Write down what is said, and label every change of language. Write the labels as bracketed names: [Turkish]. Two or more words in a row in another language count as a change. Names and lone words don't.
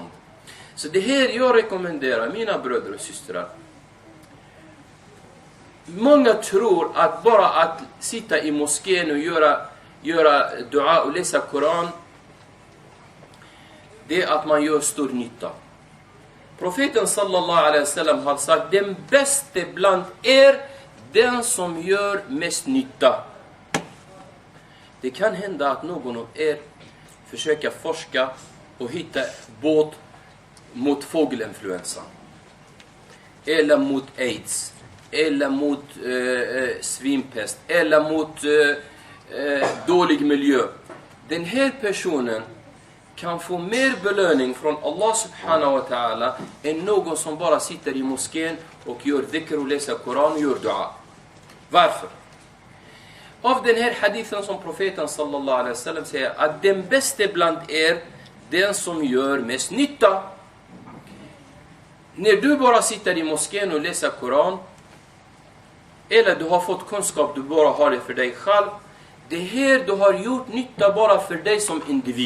[Swedish] Så det här jag rekommenderar mina bröder och systrar. Många tror att bara att sitta i moskén och göra dua och läsa Koran, det är att man gör stor nytta. Profeten [Arabic] صلى الله عليه وسلم [Swedish] har sagt, den bästa bland er, den som gör mest nytta. Det kan hända att någon av er försöker forska och hitta båt mot fågelinfluensa. Eller mot AIDS. Eller mot svinpest. Eller mot dålig miljö. Den här personen kan få mer belöning från Allah [Arabic] سبحانه وتعالى [Swedish] än någon som bara sitter i moskén och gör dhikr och läser Koran och gör dua. Varför? Av den här hadithen som profeten [Arabic] صلى الله عليه وسلم [Swedish] säger att den bästa bland er, den som gör mest nytta. När du bara sitter i moskén och läser Koran, eller du har fått kunskap, du bara har det för dig själv, det här du har gjort nytta bara för dig som individ.